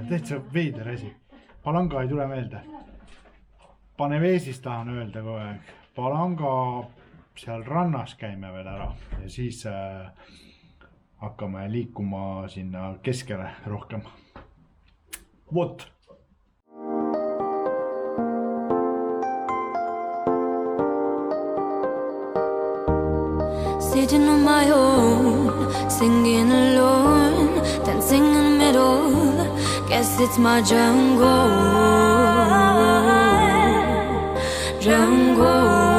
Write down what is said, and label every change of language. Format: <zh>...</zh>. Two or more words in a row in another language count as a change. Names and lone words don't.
<et>Täitsa veider asi. Palanga ei tule meelde. Paneveesis tahan öelda kogu aeg. Palanga seal rannas käime veel ära. Ja siis hakkame liikuma sinna keskele rohkem. Vot!</et> <en>Sitting on my own, singing alone, dancing in the middle. Guess it's my jungle, jungle.</en>